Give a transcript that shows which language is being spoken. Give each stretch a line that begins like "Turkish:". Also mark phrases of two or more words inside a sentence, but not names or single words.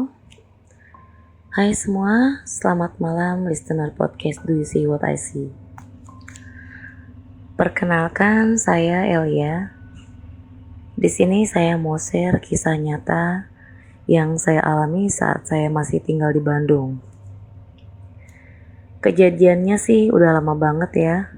Indonesian: Hai semua, selamat malam listener podcast Do You See What I See. Perkenalkan, saya Elia. Di sini saya mau share kisah nyata yang saya alami saat saya masih tinggal di Bandung. Kejadiannya sih udah lama banget ya.